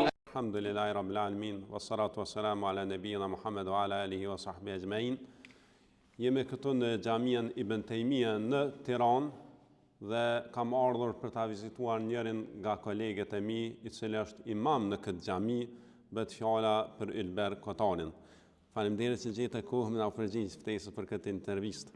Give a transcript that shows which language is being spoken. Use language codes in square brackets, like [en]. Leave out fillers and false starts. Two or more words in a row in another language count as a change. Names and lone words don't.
[ar] الحمد لله رب العالمين والصلاة والسلام على نبينا محمد وعلى آله وصحبه أجمعين. [sq] Jemi këtu në Xhamian Ibn Taymija në Tiranë dhe kam ardhur për ta vizituar njërin nga kolegët e mi, i cili është imam në këtë xhami, bëhet fjala për Ylber Kotarin. Faleminderit që gjete kohën na u përgjigj ftesës për këtë intervistë.